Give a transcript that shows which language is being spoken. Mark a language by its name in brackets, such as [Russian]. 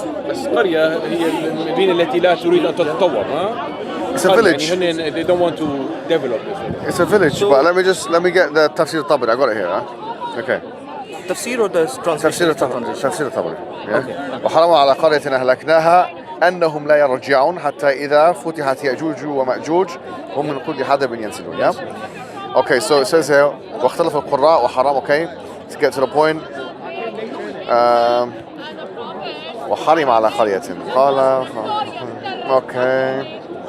[Arabic] بس قرية هي المدينة التي لا تريد أن تتطور. [English] It's a village. يعني they don't want to develop this. It's a village, So- but let me get the tafsir al-Tabari. I got it here. Huh? Okay. Tafsir or the translation? [Arabic] تفسير الطبري. وحرموا على قرية أهلكناها أنهم لا يرجعون حتى إذا فتحت يأجوج ومأجوج هم من كل حدب ينسلون. [English] Yeah. Okay, so it says here [Arabic] واختلف القراء وحرام. [English] Okay, let's get to the point. [Arabic] وحرم على قرية قال. Okay.